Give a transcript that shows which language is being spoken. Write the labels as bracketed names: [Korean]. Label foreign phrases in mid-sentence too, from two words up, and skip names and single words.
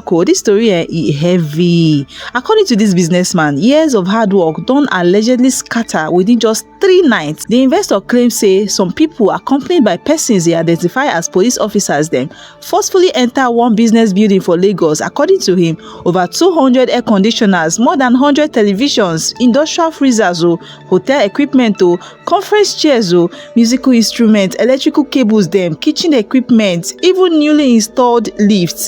[English] This story is heavy. According to this businessman, years of hard work don allegedly scatter within just 3 nights. The investor claims say some people accompanied by persons they identify as police officers them forcefully enter one business building for Lagos. According to him, over 200 air conditioners, more than 100 televisions, industrial freezers, hotel equipment, conference chairs, musical instruments, electrical cables, them kitchen equipment, even newly installed lifts.